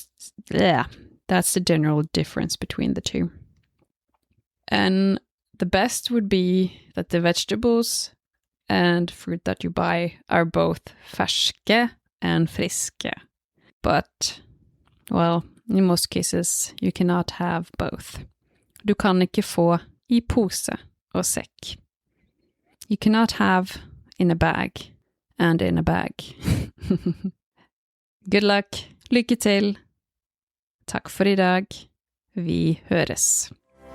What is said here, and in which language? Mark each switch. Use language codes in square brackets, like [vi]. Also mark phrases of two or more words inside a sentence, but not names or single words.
[en] Yeah, that's the general difference between the two. And the best would be that the vegetables and fruit that you buy are both ferske and friske. But, well, in most cases, you cannot have both. [no] Du kan ikke få I pose og sekk. [en] You cannot have in a bag and in a bag. Good luck. [no] Lykke til. Takk for I dag. Vi høres.